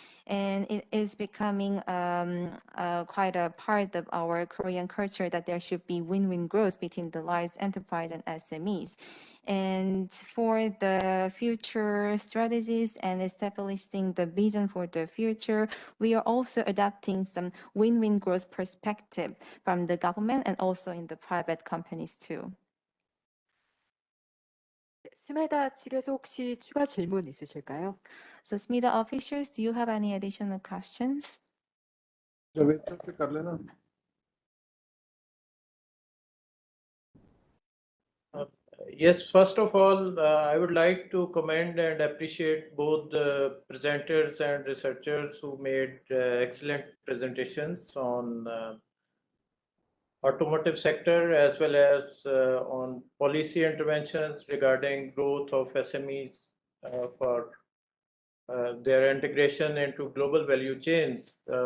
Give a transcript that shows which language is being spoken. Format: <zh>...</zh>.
<en>And it is becoming quite a part of our Korean culture that there should be win-win growth between the large enterprise and SMEs. And for the future strategies and establishing the vision for the future, we are also adopting some win-win growth perspective from the government and also in the private companies too.</en> <ko>스메다 측에서 혹시 추가 질문 있으실까요?</ko> <en>So SMIDA officials, do you have any additional questions?</en> <hi>Javed sir से कर लेना।</hi> <en>Yes, first of all, I would like to commend and appreciate both the presenters and researchers who made excellent presentations on automotive sector as well as on policy interventions regarding growth of SMEs for their integration into global value chains.</en>